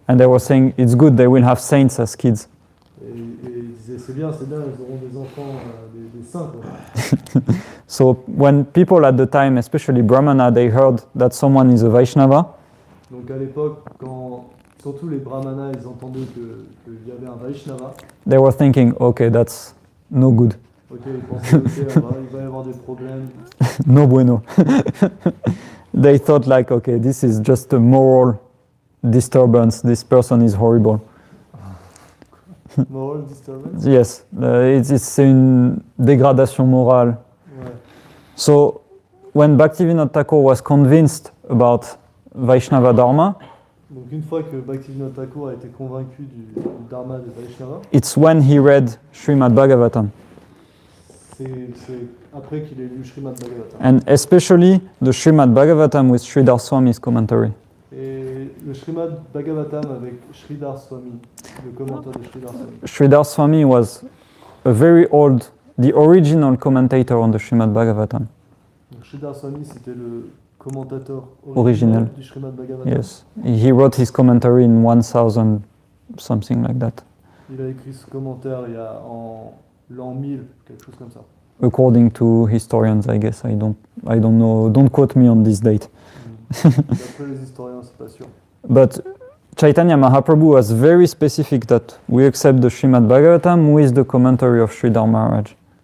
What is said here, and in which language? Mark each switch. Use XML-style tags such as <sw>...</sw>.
<en>And they were saying, it's good, they will have saints as kids.</en> <fr>Et ils disaient, c'est bien, ils auront des enfants, des saints. Quoi.</fr> <en>So when people at the time, especially Brahmana, they heard that someone is a Vaishnava,</en> <fr>Donc à l'époque, quand surtout les brahmanas, ils entendaient qu'il y avait un Vaishnava,</fr> <en>they were thinking, okay, that's no good,</en> <fr>ok, ils pensaient, ok, il va y avoir des problèmes.</fr> <es>no bueno.</es> <en>They thought like, okay, this is just a moral disturbance, this person is horrible. Moral disturbance.</en> <fr>Yes, c'est une dégradation morale. Ouais.</fr> <en>So when Bhaktivinoda Thakur was convinced about Vaishnava Dharma,</en> <fr>Donc une fois que Bhaktivinoda Thakur a été convaincu du dharma des Vaishnavas,</fr> <en>it's when he read Srimad Bhagavatam,</en> <fr>c'est après qu'il ait lu Srimad Bhagavatam.</fr> <en>and especially the Srimad Bhagavatam with Sridhar Swami's commentary.</en> <fr>Et le Srimad Bhagavatam avec Sridhar Swami, le commentaire de Sridhar Swami.</fr> <en>Sridhar Swami was a very old, the original commentator on the Srimad Bhagavatam.</en> <fr>Donc Sridhar Swami, c'était le commentateur Original. du Srimad Bhagavatam.</fr> <en>Yes, he wrote his commentary in 1000, something like that,</en> <fr>Il a écrit ce commentaire en l'an 1000, quelque chose comme ça.</fr> <en>according to historians, I guess. I don't know. Don't quote me on this date.</en> <fr>D'après les historiens, c'est pas sûr.</fr> <en>But Chaitanya Mahaprabhu was very specific that we accept the Srimad Bhagavatam with the commentary of Sridhar Maharaj.</en>